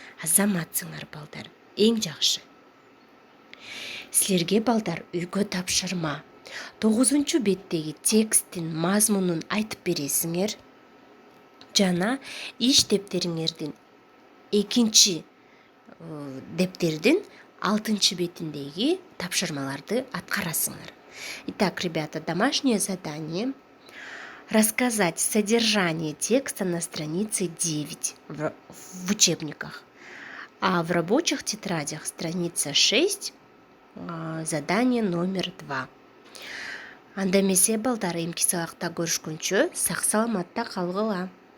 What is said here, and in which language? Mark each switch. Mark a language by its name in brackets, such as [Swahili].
[Kyrgyz] Азаматсыңар балдар, эң жакшы. Силерге балдар үйгө тапшырма. 9-беттеги тексттин мазмунун айтып бересиңер. Жана иш дептериңердин 2 дептердин 6-бетиндеги тапшырмаларды аткарасыңар. [Russian] Итак, ребята, домашнее задание. Рассказать содержание текста на странице 9 в учебниках. А в рабочих тетрадях страница 6, задание номер 2. [Kyrgyz] Анда эмесе балдар, эмки сабакта көрүшкөнчө сак саламатта калгыла.